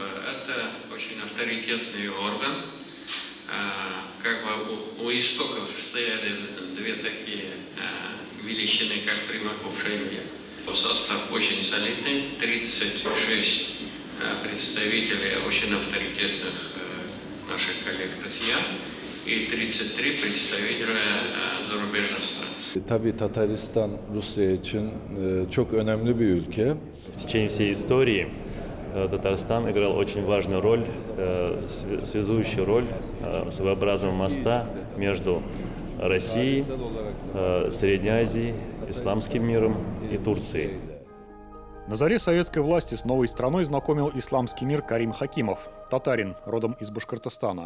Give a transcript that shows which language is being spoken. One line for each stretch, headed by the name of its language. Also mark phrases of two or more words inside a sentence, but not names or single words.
Russian: Это очень авторитетный орган. У истоков стояли две такие величины, как Примаков, Шаймиев. Состав очень солидный, 36 представителей очень авторитетных наших коллег-россиян. И 33 представителя зарубежных стран.
Turkish: Tabii Tataristan Rusya için çok önemli bir ülke.
Russian: В течение всей истории Татарстан играл очень важную роль, связующую роль своеобразного моста между Россией, Средней Азией, исламским миром и Турцией. На заре советской власти с новой страной знакомил исламский мир Карим Хакимов, татарин, родом из Башкортостана.